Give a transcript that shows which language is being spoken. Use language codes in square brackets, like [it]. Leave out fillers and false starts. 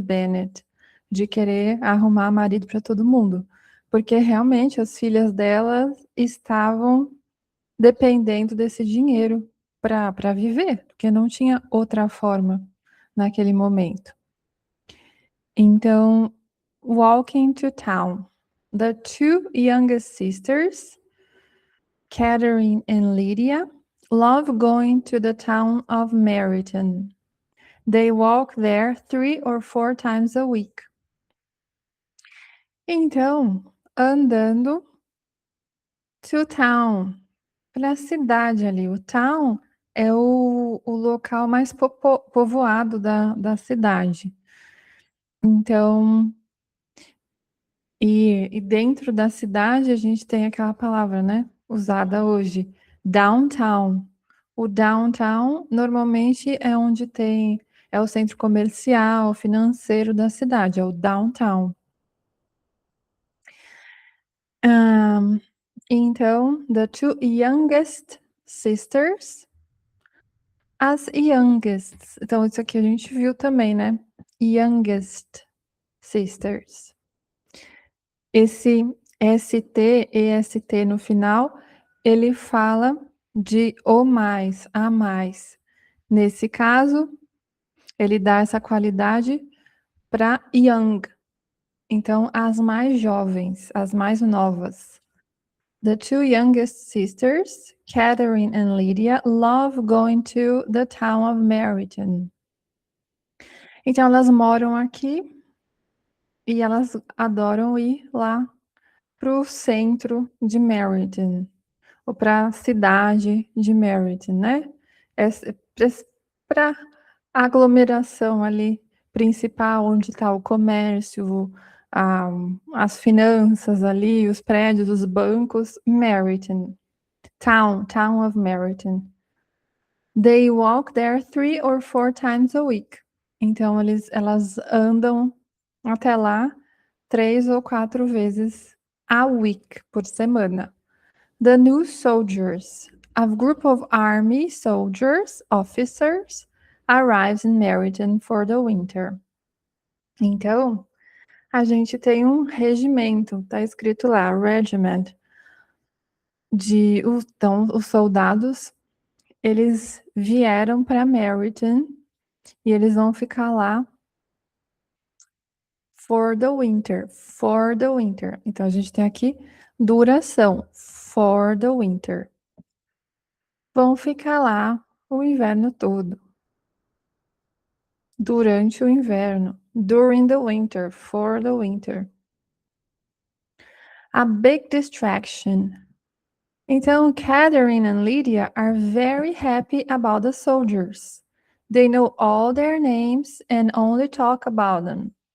[pt] Bennet de querer arrumar marido para todo mundo. Porque realmente as filhas dela estavam dependendo desse dinheiro para viver, porque não tinha outra forma naquele momento. Então, [en] walking to town. The two youngest sisters, Catherine and Lydia, love going to the town of Meryton. They walk there 3 or 4 times a week. [pt] Então, andando [en] to town, [pt] para a cidade ali. O town é o local mais povoado da cidade. Então, e dentro da cidade a gente tem aquela palavra, né? Usada hoje, downtown. O downtown normalmente é onde é o centro comercial, financeiro da cidade, é o downtown. Então, [en] the two youngest sisters, as youngest. [pt] Então, isso aqui a gente viu também, né? [en] Youngest sisters. [pt] Esse ST, EST no final, ele fala de o mais, a mais. Nesse caso, ele dá essa qualidade para young. Então, as mais jovens, as mais novas. [en] The two youngest sisters, Catherine and Lydia, love going to the town of Meryton. [pt] Então, elas moram aqui e elas adoram ir lá para o centro de Meryton, ou para a cidade de Meryton, né? Para a aglomeração ali principal, onde está o comércio, as finanças ali, os prédios, os bancos, Meryton. [en] Town of Meryton. They walk there 3 or 4 times a week. [pt] Então, elas andam até lá 3 ou 4 vezes [en] a week, [pt] por semana. [en] The new soldiers. A group of army soldiers, officers, arrives in Meryton for the winter. [pt] Então, a gente tem um regimento, tá escrito lá, regiment, então, os soldados, eles vieram para Meryton e eles vão ficar lá [en] for the winter. [pt] Então, a gente tem aqui duração, [en] for the winter. [pt] Vão ficar lá o inverno todo. Durante o inverno. [en] During the winter, for the winter. A big distraction. [pt] Então, [en] Catherine and Lydia are very happy about the soldiers. They know all their names and only talk about them.